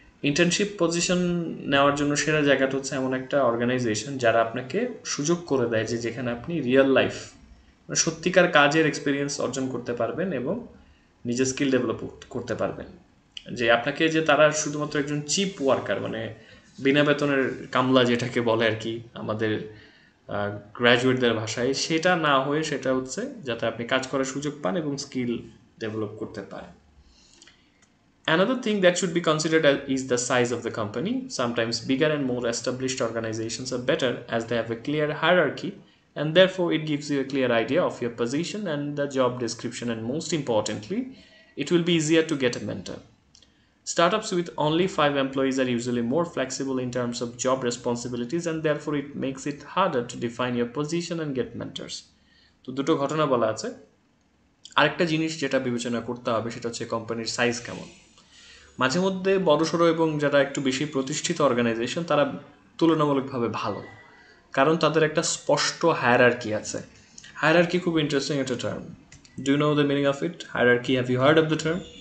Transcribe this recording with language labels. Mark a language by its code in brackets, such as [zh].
[bn] Internship position নেওয়ার জন্য সেরা জায়গাটা হচ্ছে এমন একটা অর্গানাইজেশন যারা আপনাকে সুযোগ করে দেয় যে যেখানে আপনি রিয়েল লাইফ মানে সত্যিকার কাজের এক্সপিরিয়েন্স অর্জন করতে পারবেন এবং নিজের স্কিল ডেভেলপ করতে পারবেন। যে আপনাকে যে তারা শুধুমাত্র একজন চিপ ওয়ার্কার মানে বিনা বেতনের কামলা যেটাকে বলে আর কি আমাদের গ্র্যাজুয়েটদের ভাষায়, সেটা না হয়ে সেটা হচ্ছে যাতে আপনি কাজ করার সুযোগ পান এবং স্কিল ডেভেলপ করতে পারেন। [en] Another thing that should be considered is the size of the company. Sometimes bigger and more established organizations are better as they have a clear hierarchy, and therefore it gives you a clear idea of your position and the job description, and most importantly, it will be easier to get a mentor. Startups with only 5 employees are usually more flexible in terms of job responsibilities, and therefore it makes it harder to define your position and get mentors. [bn] তো দুটো ঘটনা বলা আছে। আরেকটা জিনিস যেটা বিবেচনা করতে হবে সেটা হচ্ছে কোম্পানির সাইজ কেমন। মাঝে মধ্যে বড়সড় এবং যারা একটু বেশি প্রতিষ্ঠিত অর্গানাইজেশন তারা তুলনামূলকভাবে ভালো, কারণ তাদের একটা স্পষ্ট হায়ারার্কি আছে। হায়ারার্কি খুব ইন্টারেস্টিং একটা term. [en] Do you know the meaning of it? Hierarchy, have you heard of the term?